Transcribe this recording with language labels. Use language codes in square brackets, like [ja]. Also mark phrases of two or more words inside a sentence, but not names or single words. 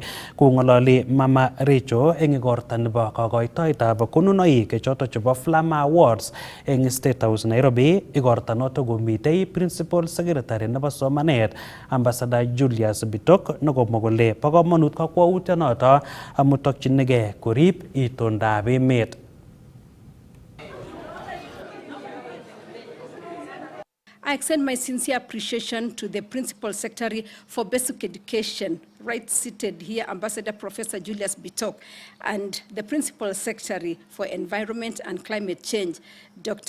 [kln] Kong'ololi Mama Rachel eng igorta nebo kokoitoetab konunoik chotok chebo Flama Awards eng State House Nairobi. Igorta notok komitei [en] Principal Secretary [kln] nebo somanet Ambassador Julius Bitok nekomwa kole bo komonut kakwautyonoto amu tokchinigei korib itondab emet. [en] I extend my sincere appreciation to the Principal Secretary for Basic Education, right seated here, Ambassador Professor Julius Bitok, and the Principal Secretary for Environment and Climate Change, Dr.